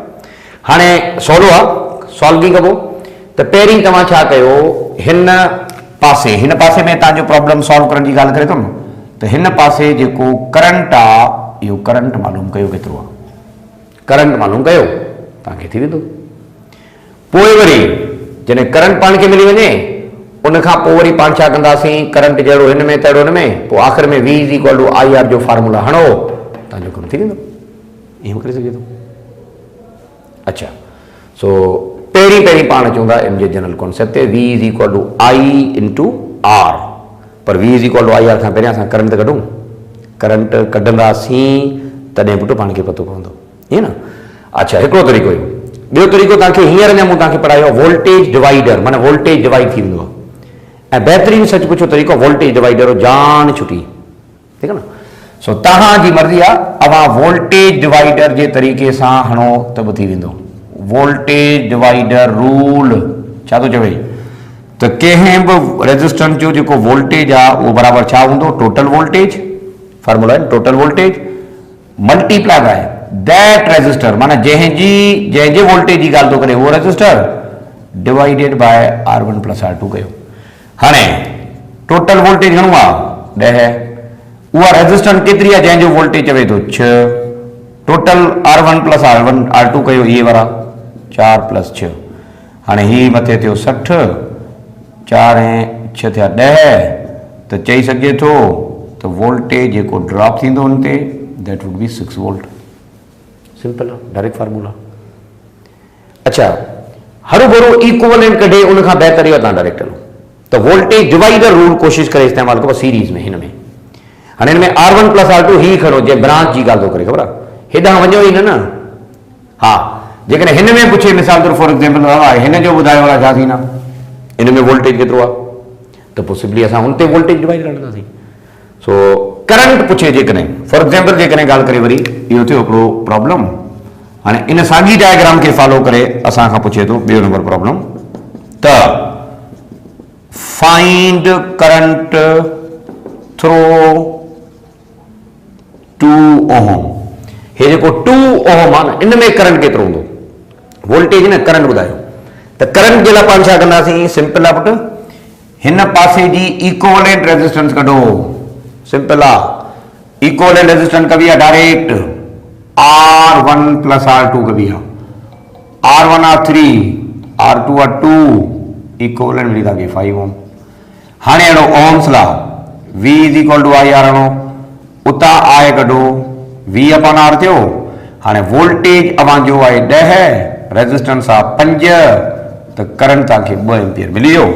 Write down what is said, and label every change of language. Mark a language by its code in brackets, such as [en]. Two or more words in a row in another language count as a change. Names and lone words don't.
[sd] हाणे सवलो आहे, सॉल्व कीअं कबो, त पहिरीं तव्हां छा कयो, हिन पासे में तव्हांजो [en] problem solve [sd] करण जी ॻाल्हि करे थो न, त हिन पासे जेको करंट आहे इहो करंट मालूम कयो केतिरो आहे, करंट मालूम कयो, तव्हांखे थी वेंदो। पोइ वरी जॾहिं करंट पाण खे मिली वञे, उनखां पोइ वरी पाण छा कंदासीं, करंट जहिड़ो हिन में तहिड़ो हिन में, पोइ आख़िर में [en] V is equal to IR [sd] जो फार्मूला हणो, तव्हांजो कमु थी वेंदो, ईअं करे सघे थो। अच्छा, सो पहिरीं पाण चवंदा M जे [en] general concept [sd] ते [en] V is equal to I into R, [sd] पर [en] V is equal to IR [sd] खां पहिरियां असां करंट कढूं, करंट कढंदासीं तॾहिं पुटु पाण खे पतो पवंदो, ईअं न। अच्छा, हिकिड़ो तरीक़ो इहो, ॿियो तरीक़ो तव्हांखे हींअर अञा मूं तव्हांखे पढ़ायो, [en] voltage divider, [sd] माना [en] voltage divide [sd] थी वेंदो आहे, ऐं बहितरीन सच पुछो तरीक़ो [en] voltage divider [sd] जान छुटी, ठीकु आहे न। सो तव्हांजी मर्ज़ी आहे, अवां [en] voltage divider [sd] जे तरीक़े सां हणो त बि थी वेंदो। [en] voltage divider rule [sd] छा थो चवे, त कंहिं बि रेजिस्टेंस जो जेको वोल्टेज आहे उहो बराबरि छा हूंदो, [en] total voltage, [sd] फार्मूला आहे [en] total voltage multiply by that resistor, [sd] माना जंहिंजे वोल्टेज जी ॻाल्हि थो करे उहो रेजिस्टर, [en] divided by R1 plus R2 [sd] कयो। हाणे [en] total voltage [sd] घणो आहे, 10, उहा रेजिस्टेंस केतिरी आहे जंहिंजो वोल्टेज चवे थो 6, [en] total R1 plus R2 [sd] कयो, इहे वारा 4 प्लस 6, हाणे ही मथे थियो 60, 4 ऐं 6 थिया 10, त चई सघिजे थो त वोल्टेज जेको ड्रॉप थींदो हुन ते [en] that would be 6 volt, [sd] सिंपल आहे, [en] direct formula. [sd] अच्छा, हरू भरू इक्वलेंट कढे उन खां बहितर इहो तव्हां डायरेक्ट हलो, त [en] voltage divider rule [sd] कोशिशि करे इस्तेमालु कबो सीरीज़ में, हिन में। हाणे हिन में [en] R1 plus R2 [sd] ही खणो, जे ब्रांच जी ॻाल्हि थो करे, ख़बर आहे, हेॾां वञो ई न, हा, जेकॾहिं हिन में पुछे मिसाल तौरु [en] for example [sd] हिन जो ॿुधायो आहे छा थींदा, हिन में वोल्टेज केतिरो आहे, त पोइ सिंपली असां हुन ते [en] voltage divider [sd] हणंदासीं। सो करंट पुछे जेकॾहिं [en] for example [sd] जेकॾहिं ॻाल्हि करे, वरी इहो थियो हिकिड़ो प्रॉब्लम। हाणे इन साॻी डायग्राम खे फॉलो करे असां खां पुछे थो ॿियो नंबर प्रॉब्लम, त [en] find current through [sd] 2 ओम, हे जेको 2 ओम आहे न, इन में करंट केतिरो हूंदो, वोल्टेज न करंट ॿुधायो, त करंट जे लाइ पाण छा कंदासीं, सिंपल आहे पुटु, हिन पासे जी [en] equivalent resistance [sd] कढो, सिंपल आहे, [en] equivalent resistance [sd] कबी आहे [en] direct R1 plus R2 [sd] कबी आहे, R1 R3 R2 R2 इक्विवेलेंट मिली था 5 ओम। हाँ अड़ो ओम्स ला [en] V is equal to I R [sd] उता आए कढो [en] V upon R [sd] थियो। हाँ वोल्टेज अवांजो है 10 रेजिस्टेंस आ 5 तो करंट तक 2 एम्पियर मिली वियो।